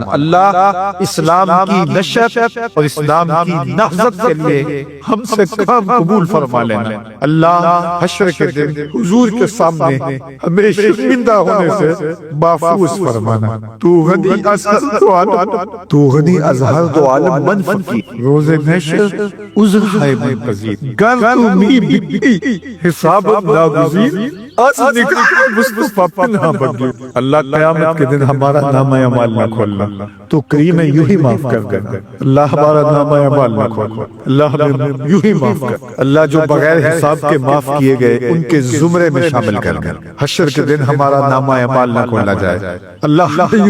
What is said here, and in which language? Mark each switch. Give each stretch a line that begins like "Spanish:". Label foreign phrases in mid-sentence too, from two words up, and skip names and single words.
Urdu: اللہ اسلام کی نشر اور اسلام کی نہضت کے لیے ہم سے کام قبول فرما لینا۔ اللہ حشر کے دن حضور کے سامنے ہمیں شرمندہ ہونے سے محفوظ فرمانا۔
Persian: تو غنی ازہر دو عالم من فقیر، روز محشر عذر ہے من پذیر، گر تو می بھی حساب ناگزیر، آج
Urdu: نگاہ مصطفیٰ پناہ بدلی، اللہ قیامت کے دن ہمارا نامہ اعمال نہ کھولنا، تو کریم ہے یوں ہی معاف کر دینا، اللہ ہمارا نامہ اعمال نہ کھولنا، اللہ ہمیں یوں ہی معاف کر، اللہ جو بغیر حساب کے معاف کیے گئے ان کے زمرے میں شامل کر دیں، حشر کے دن ہمارا نامہ اعمال نہ کھولا جائے، اللہ ہمیں یوں